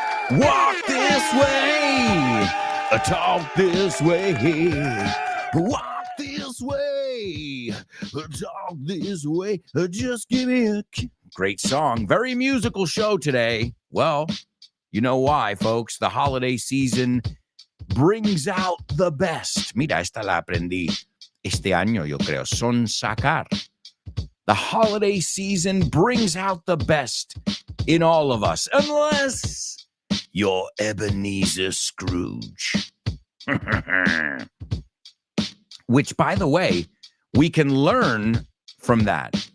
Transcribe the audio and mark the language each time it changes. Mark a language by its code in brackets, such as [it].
[en] Walk this way, talk this way, walk this way, talk this way, just give me a kiss. Great song, very musical show today. Well, you know why, folks. The holiday season brings out the best. [es] Mira, esta la aprendí este año, yo creo. Son sacar. [en] The holiday season brings out the best in all of us, unless you're Ebenezer Scrooge. Which, by the way, we can learn from that.